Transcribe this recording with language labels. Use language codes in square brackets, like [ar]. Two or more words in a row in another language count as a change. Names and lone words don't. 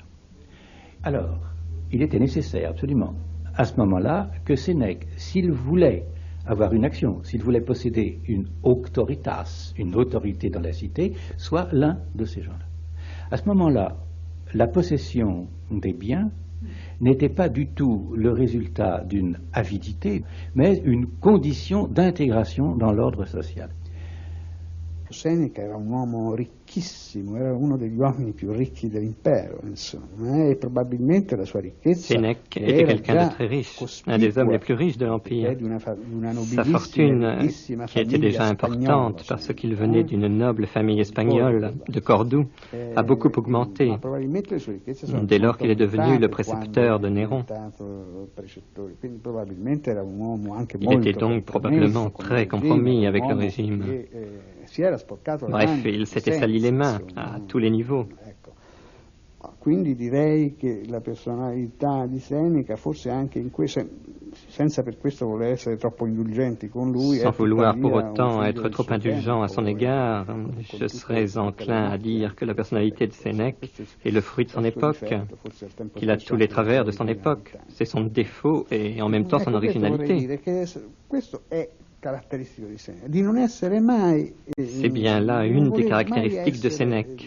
[fr] Alors, il était nécessaire absolument, à ce moment-là, que Sénèque, s'il voulait avoir une action, s'il voulait posséder une auctoritas, une autorité dans la cité, soit l'un de ces gens-là. À ce moment-là, la possession des biens n'était pas du tout le résultat d'une avidité, mais une condition d'intégration dans l'ordre social. [it] Seneca era un uomo ricchissimo, era uno degli uomini più ricchi dell'impero, insomma, e probabilmente la sua ricchezza [fr] Sénèque était quelqu'un de très riche, un des hommes les plus riches de l'Empire. Sa fortune, qui était déjà importante parce qu'il venait d'une noble famille espagnole de Cordoue, a beaucoup augmenté dès lors qu'il est devenu le précepteur de Néron. Il était donc probablement très compromis avec le régime. Bref, il s'était sali les mains à tous les niveaux. [it] Quindi direi che la personalità di Seneca, forse anche in questo, senza per questo voler essere troppo indulgenti con lui, [fr] sans vouloir pour autant être trop indulgent à son égard, je serais enclin à dire que la personnalité de Sénèque est le fruit de son époque, qu'il a tous les travers de son époque. C'est son défaut et en même temps son originalité. C'est bien là une des caractéristiques de Sénèque.